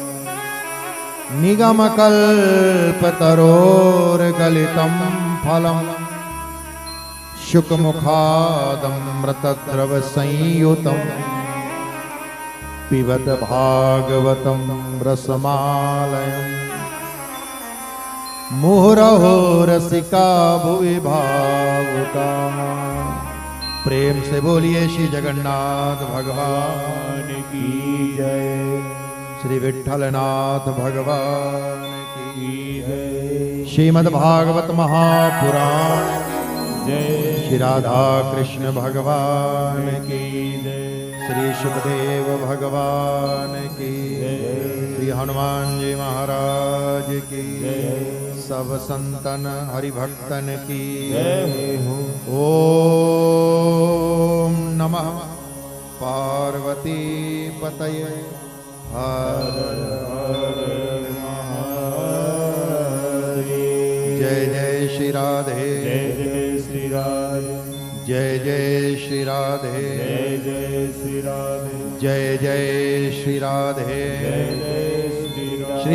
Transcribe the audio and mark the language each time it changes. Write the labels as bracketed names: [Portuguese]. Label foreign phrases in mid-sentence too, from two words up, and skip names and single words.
[Sanskrit] निगमकल्पतरोर्गलितं फलम् शुकमुखादमृतद्रवसंयुतं पिबत भागवतं रसमालयम् मुहुरहो रसिका भुवि भावुका। [Hindi] प्रेम से बोलिए श्री जगन्नाथ भगवान की जय, श्री विठ्ठलनाथ भगवान की जय। श्रीमद्भागवत महापुराण जय, श्री राधा कृष्ण भगवान की जय, श्री सुखदेव भगवान की जय, श्री हनुमान जी महाराज की जय, सब संतन हरिभक्तन की जय। [Sanskrit] ओम नमः पार्वती पतये हर हर महादेव। [Hindi] जय जय श्री राधे, जय जय श्री राधे, जय जय श्री राधे, जय जय श्री राधे, जय जय श्री राधे, जय जय श्री राधे।